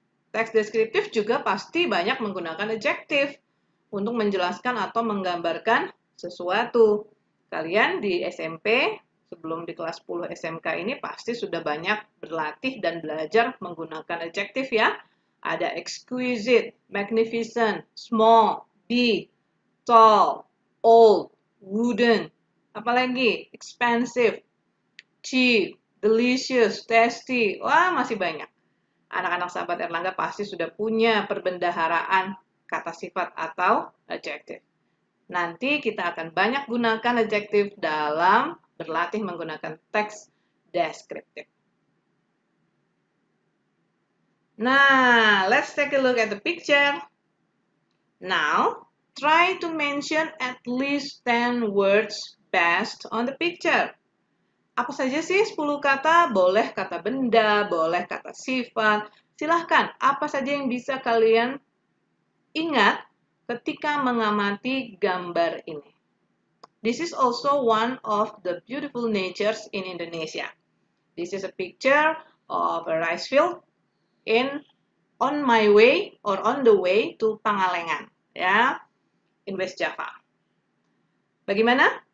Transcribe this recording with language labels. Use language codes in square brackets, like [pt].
[id] Teks deskriptif juga pasti banyak menggunakan adjektif untuk menjelaskan atau menggambarkan sesuatu. Kalian di SMP, sebelum di kelas 10 SMK ini pasti sudah banyak berlatih dan belajar menggunakan adjektif ya. Ada [en] exquisite, magnificent, small, big, tall, old, wooden, [id] apalagi [en] expensive, cheap, delicious, tasty. [id] Wah, masih banyak. Anak-anak sahabat Erlangga pasti sudah punya perbendaharaan kata sifat atau adjektif. Nanti kita akan banyak gunakan adjektif dalam berlatih menggunakan teks deskriptif. [en] Nah, let's take a look at the picture. Now, try to mention at least 10 words based on the picture. [id] Apa saja sih 10 kata? Boleh kata benda, boleh kata sifat. Silahkan, apa saja yang bisa kalian ingat ketika mengamati gambar ini. [en] This is also one of the beautiful natures in Indonesia. This is a picture of a rice field on my way or on the way to Pangalengan, ya, in West Java. [id] Bagaimana?